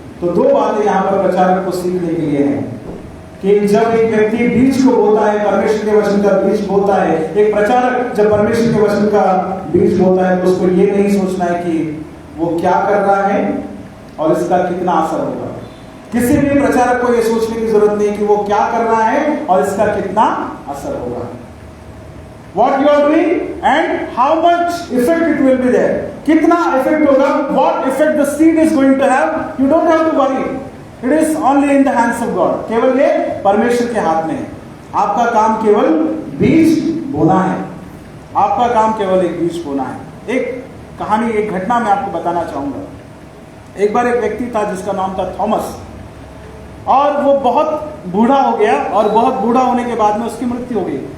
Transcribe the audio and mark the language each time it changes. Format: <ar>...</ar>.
<hi>तो 2 बातें यहाँ पर प्रचारक को सीखने के लिए हैं कि जब एक व्यक्ति बीज को बोता है, परमेश्वर के वचन का बीज बोता है, एक प्रचारक जब परमेश्वर के वचन का बीज बोता है तो उसको ये नहीं सोचना है कि वो क्या कर रहा है और इसका कितना असर होगा। किसी भी प्रचारक को ये सोचने की जरूरत नहीं कि वो क्या कर रहा है और इसका कितना असर होगा।</hi> <en>What you are doing and how much effect it will be there,</en> <hi>कितना इफेक्ट होगा,</hi> <en>what effect the seed is going to have, you don't have to worry. It is only in the hands of God.</en> <hi>केवल ये परमेश्वर के हाथ में है। आपका काम केवल बीज बोना है, आपका काम केवल एक बीज बोना है। एक कहानी, एक घटना मैं आपको बताना चाहूंगा। एक बार एक व्यक्ति था जिसका नाम था थॉमस, और वो बहुत बूढ़ा हो गया, और बहुत बूढ़ा होने के बाद में उसकी मृत्यु हो गई।</hi>